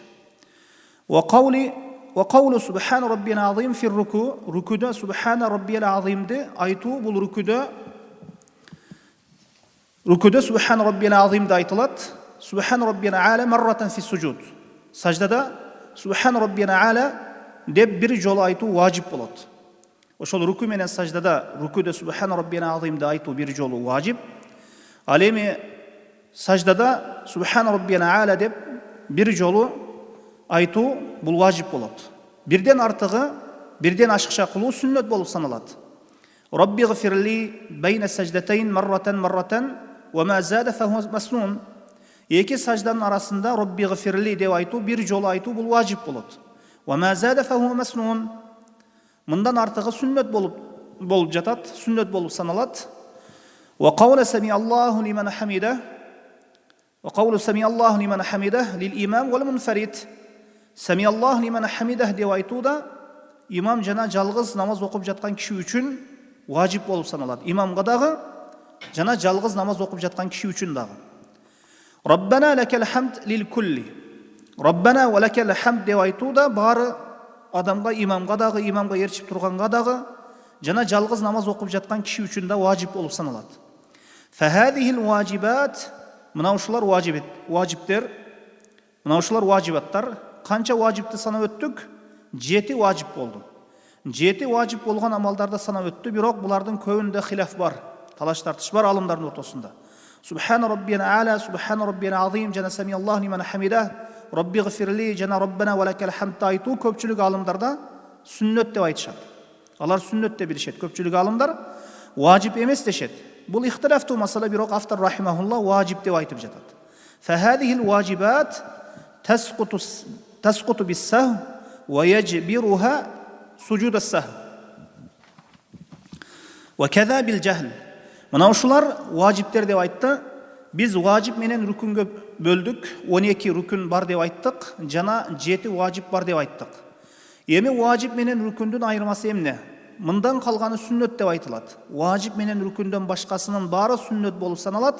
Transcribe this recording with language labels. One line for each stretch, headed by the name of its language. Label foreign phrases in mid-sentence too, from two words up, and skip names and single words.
Arabic: وقول سبحان ربي العظيم في الركوع, rüküde سبحان ربي العظيم
Kyrgyz: айтуу бул рүкүдө
Arabic: سبحان ربي العظيم aytılat. سبحان ربي الأعلى مرة في السجود.
Kyrgyz: Саждада
Arabic: سبحان ربنا الأعلى
Kyrgyz: деп bir жолу айтуу важип болот. Ошол руку менен саждада рукуде
Arabic: سبحان ربنا
Kyrgyz: азимди айтуу bir жолу важип. Ал эми саждада
Arabic: سبحان ربنا الأعلى
Kyrgyz: деп bir жолу айтуу бул важип болот. Бирден артыгы, бирден ашыкча кылуу сүннөт болуп саналат.
Arabic: رب اغفر لي بين السجدتين مرة وما زاد فهو مسنون.
Kyrgyz: Эки сажданын арасында
Arabic: رب اغفر لي
Kyrgyz: деп айтуу bir жолу айтуу бул важип болот.
Arabic: وما زاد فهو مسنون.
Kyrgyz: Мындан артыгы сүннөт болуп жатат, сүннөт болуп саналат.
Arabic: وقول سمع الله لمن حمده. وقول سمع الله لمن حمده للإمام والمنفرد. سمع الله لمن حمده
Kyrgyz: деп айтууда имам жана жалгыз намаз окуп жаткан киши үчүн важип болуп саналат. Имамга дагы жана жалгыз намаз окуп жаткан киши үчүн дагы.
Arabic: ربنا لك الحمد للكل. ربنا ولك الحمد
Kyrgyz: деп айтууда баары адамга, имамга дагы, имамга ээрчип турганга дагы жана жалгыз намаз окуп жаткан киши үчүн да важип болуп саналат.
Arabic: فهذه الواجبات,
Kyrgyz: мына ушулар важиптер, мына ушулар важибаттар. Канча важипти санап өттүк? 7 важип болду. 7 важип болгон амалдарды санап өттү, бирок булардын көбүндө хилаф бар, талаш тартыш бар алымдардын ортосунда.
Arabic: سبحان ربنا الأعلى سبحان ربنا العظيم
Kyrgyz: жана
Arabic: سمع الله لمن حمده رب اغفر لي
Kyrgyz: жана
Arabic: ربنا ولك الحمد
Kyrgyz: айтуу көпчүлүк алымдарда сүннөт деп айтышат. Алар сүннөт деп билишет. Көпчүлүк алымдар важип эмес дешет. Бул ихтилафтуу масала, бирок автор рахимахулла важип деп айтып жатат.
Arabic: فهذه الواجبات تسقط بالسهو ويجبرها سجود السهو. وكذا بالجهل.
Kyrgyz: Мына ушулар важиптер деп айтты. Биз важип менен рукунга бөлдүк. 12 рукун бар деп айттык, жана 7 важип бар деп айттык. Эми важип менен рукундун айырмасы эмне? Мындан калганы сүннөт деп айтылат. Важип менен рукундон башкасынын баары сүннөт болуп саналат.